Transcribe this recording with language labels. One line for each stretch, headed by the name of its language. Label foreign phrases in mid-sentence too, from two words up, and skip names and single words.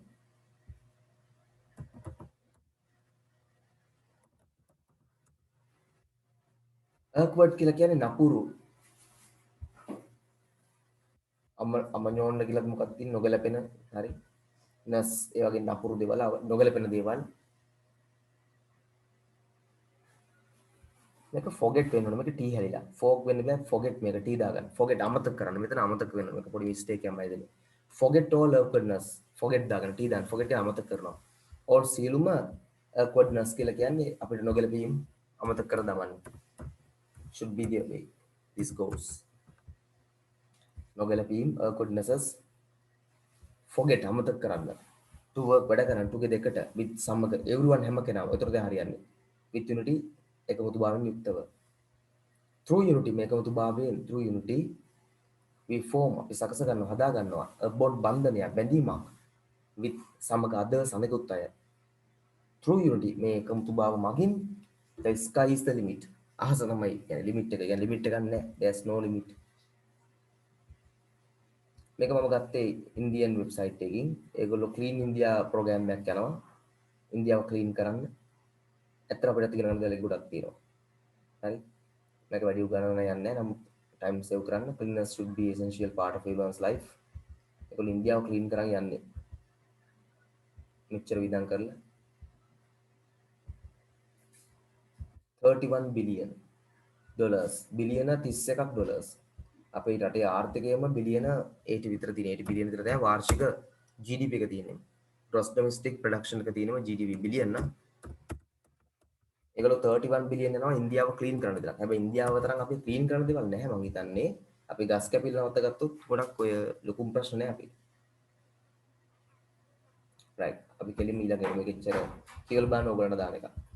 Sinhala: awkward කියලා කියන්නේ නපුරු අමඤෝන්න කියලා මොකක්ද තියෙන්නේ නොගැලපෙන හරි නස් ඒ වගේ නපුරු දේවල් නොගැලපෙන දේවල් මේක forget වෙන්න ඕන මේක t හැලිලා fog වෙන්න බෑ forget මේක t දාගන්න forget අමතක කරන්න මෙතන අමතක වෙනවා මේක පොඩි mistake එකක් මයිදලේ
English: forget all awkwardness forget
Sinhala: දාගන්න t දාන්න forget එක අමතක කරනවා all සියලුම awkwardness කියලා කියන්නේ අපිට නොගැලපීම් අමතක කර දමන්න
English: should be the way this
Sinhala: goes නොගැලපීම්
English: awkwardnesses forget
Sinhala: අමතක කරන්න
English: to work
Sinhala: වැඩ කරන්න together එකට with සමග everyone හැම කෙනාම ඒතර දැන් හරියන්නේ
English: with unity
Sinhala: එකමුතුභාවයෙන් යුක්තව
English: through unity
Sinhala: මේ එකමුතුභාවයෙන්
English: through unity we form
Sinhala: අපි සකස ගන්නවා හදා ගන්නවා
English: a bond
Sinhala: බන්ධනයක් බැඳීමක් with සමග others අනෙකුත් අය
English: through unity
Sinhala: මේ එකමුතුභාව මගින්
English: the sky is the limit
Sinhala: අහස තමයි කියන්නේ limit එක කියන්නේ limit එකක් නැහැ
English: there's no limit
Sinhala: මේක මම ගත්තේ ඉන්දියන් වෙබ්සයිට් එකකින් ඒගොල්ලෝ ක්ලීන් ඉන්දියා ප්‍රෝග්‍රෑම් එකක් යනවා ඉන්දියාව ක්ලීන් කරන්න ඇත්තට අපිට තියෙන දේ ගොඩක් තියෙනවා හරි මේක වැඩි උගන්නන්න යන්නේ නැහැ නමුත්
English: time save
Sinhala: කරන්න
English: cleanliness should be essential part of everyone's life
Sinhala: ඒගොල්ලෝ ඉන්දියාව ක්ලීන් කරන් යන්නේ මෙච්චර විදන් කරලා
English: 31 billion dollars
Sinhala: බිලියන 31ක් ඩොලර්ස් අපේ රටේ ආර්ථිකයම බිලියන 80 විතර තියෙන 80 බිලියන විතර තමයි වාර්ෂික GDP එක තියෙන්නේ
English: gross domestic production
Sinhala: එක තියෙනවා GDP බිලියන නම් ඒගොල්ලෝ 31 බිලියන් යනවා ඉන්දියාව ක්ලීන් කරන්න දෙයක්. හැබැයි ඉන්දියාව තරම් අපි ක්ලීන් කරන්න දේවල් නැහැ මං හිතන්නේ. අපි ගස් කැපිල්ල නවත්ත ගත්තොත් ගොඩක් ඔය ලොකුම ප්‍රශ්න නැහැ අපි. රයිට්. අපි කෙලින්ම ඊළඟ එක මේකෙච්චර කියලා බලන්න ඕගලන්ට දාන එක.